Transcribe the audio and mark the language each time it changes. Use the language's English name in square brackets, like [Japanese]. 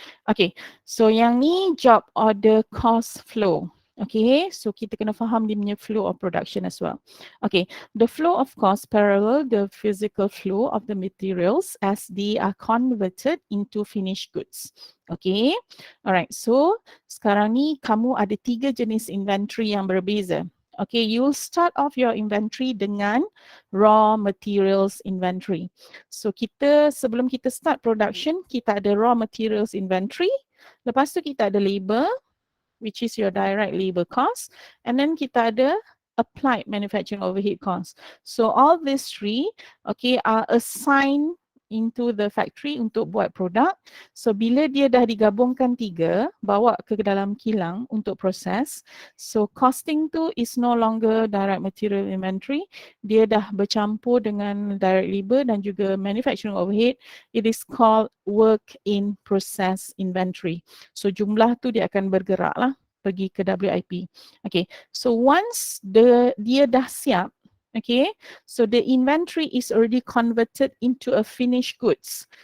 [Malay] Okay, so yang ni job order cost flow. [English] Okay, [Malay] so kita kena faham dia punya [English] flow of production as well. Okay, the flow of cost parallel the physical flow of the materials as they are converted into finished goods. Okay, alright. [Malay] So sekarang ni kamu ada 3 jenis inventory yang berbeza. [English] Okay, you'll start off your inventory dengan raw materials inventory. [Malay] So kita sebelum kita start production, kita ada raw materials inventory. Lepas tu kita ada labor, [English] which is your direct labor cost. [Malay] And then kita ada applied manufacturing overhead cost. [English] So all these three, okay, are assigned into the factory [Malay] untuk buat produk. So bila dia dah digabungkan 3, bawa ke dalam kilang untuk proses. [English] So costing tu is no longer direct material inventory. [Malay] Dia dah bercampur dengan direct labor dan juga manufacturing overhead. [English] It is called work in process inventory. [Malay] So jumlah tu dia akan bergerak lah pergi ke WIP. [English] Okay, so once [Malay] dia dah siap, [English] okay, so the inventory is already converted into a finished goods.